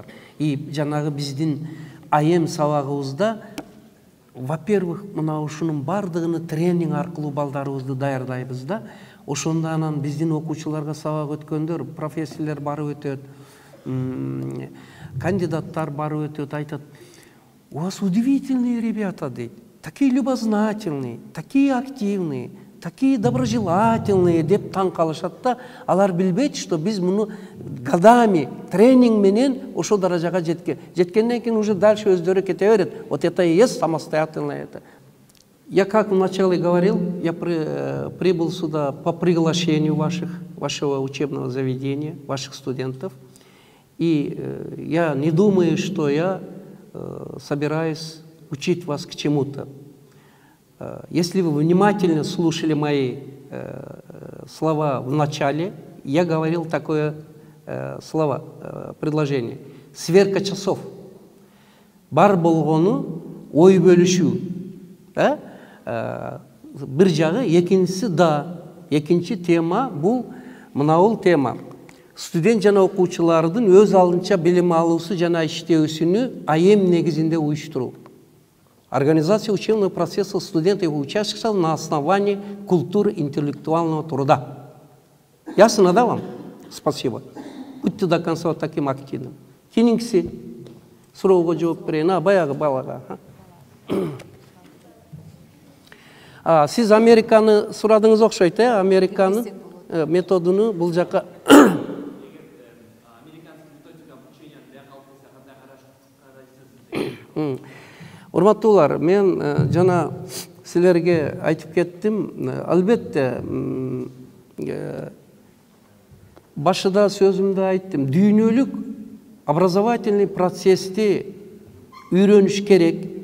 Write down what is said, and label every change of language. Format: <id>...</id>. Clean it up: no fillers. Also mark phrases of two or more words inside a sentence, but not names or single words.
<ky>Жанагы биздин айем сабагыбызда, во-первых, мына ушунун бардыгыны тренинг аркылуу балдарыбызды даярдайбыз да. Ошондо анан биздин окуучуларга сабак өткөндөр, профессорлор барып өтөт, кандидаттар барып өтөт, айтат:</ky> <ru>"У вас удивительные ребята", дейт. "Такие любознательные, такие активные, такие доброжелательные",</ru> <ky>деп таң калышат да. Алар билбейт, что биз муну годами тренинг менен ошо даражага жеткенден кийин</ky> <ru>уже дальше</ru> <ky>өздөрү кете берет.</ky> <ru>Вот это и есть самостоятельное это. Я, как вначале говорил, я прибыл сюда по приглашению вашего учебного заведения, ваших студентов. И я не думаю, что я собираюсь учить вас к чему-то. Если вы внимательно слушали мои слова в начале, я говорил такое предложение. Сверка часов.</ru> <ky>Бар болгону ой бөлүшүү. Бир жагы, экинчиси да. Экинчи тема бул мынабул тема. Студент жана окуучулардын өз алдынча билим алуусу жана иштөөсүнү айем негизинде уюштуруу.</ky> <ru>Организация учебного процесса студентов и учащихся на основании культуры интеллектуального труда. Ясно, да, вам? Спасибо. Будьте до конца вот таким активным.</ru> <ky>Кийинкиси суроого жооп берейин, баягы балага. Сиз Американы сурадыңыз окшойт, Американын методуну бул жака. Урматтуулар, мен жана силерге айтып кеттим, албетте башыда сөзүмдө айттым, дүйнөлүк образовательный процессти үйрөнүш керек.</ky>